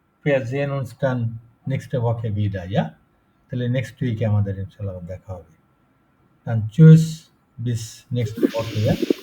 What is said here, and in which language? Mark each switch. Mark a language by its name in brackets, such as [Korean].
[German] Wir sehen uns dann nächste Woche wieder, ja? [Bangla] তাহলে next উইকে আমাদের ইনশাআল্লাহ দেখা হবে। [German] Dann tschüss, bis nächste Woche, ja?